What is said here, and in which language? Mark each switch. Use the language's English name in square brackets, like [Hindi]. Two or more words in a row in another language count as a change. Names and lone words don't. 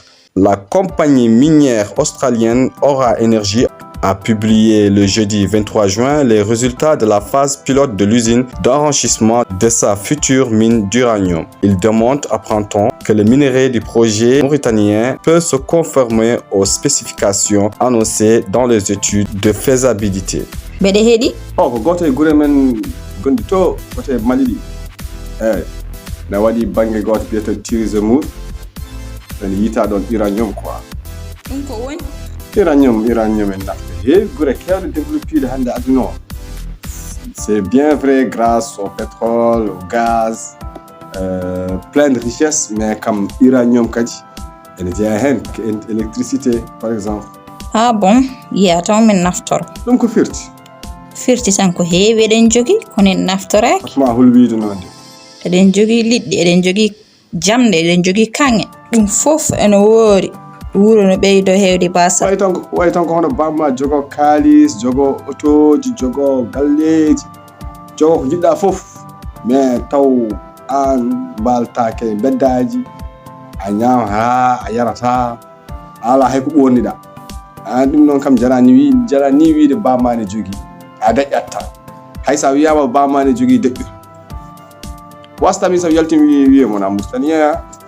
[French] La compagnie minière australienne Aura Energy a publié le jeudi 23 juin les résultats de la phase pilote de l'usine d'enrichissement de sa future mine d'uranium. Il démontre, apprend-on, que le minerai du projet mauritanien peut se conformer aux spécifications annoncées dans les études de faisabilité. [Fula] Mbeɗe heeɗi Oh, ko goto e gure men gondi to kote Mali ɗi. Ne waɗi banggue goto biyeto Tiris-Zemmour. ene yita ɗon uranium quoi. ɗum ko woni Uranium en nafta heewi gure kewɗe développé hande aduna o. [French] C'est bien vrai grâce au pétrole, au gaz, plein de richesses, mais comme uranium [Fula] kadi ene jeeya hen [French] électricité par exemple. ah bon [Fula] yiya taw min naftoro ɗum ko firti tan ko heewi eɗen jogii kono en naftoraki ma hulwiide noon de. eɗen jogii liɗɗi eɗen jogii jamɗe eɗen jogii kanŋe ɗum fof ene woori wuro no ɓeydo heewde basal way tan ko hono bamma jogo kaalis jogo otoji jogo galleji jogo ko jiɗɗa fof mais taw an mbaltake beddaji a ñaama ha a yarata ala hay ko ɓonniɗa an ɗum noon kam jarani wiide bamma ne jogii a daƴƴat tan hay sa wiyama bamma ne jogii deƴƴu wastami so yaltimi wiye mon a mustaniya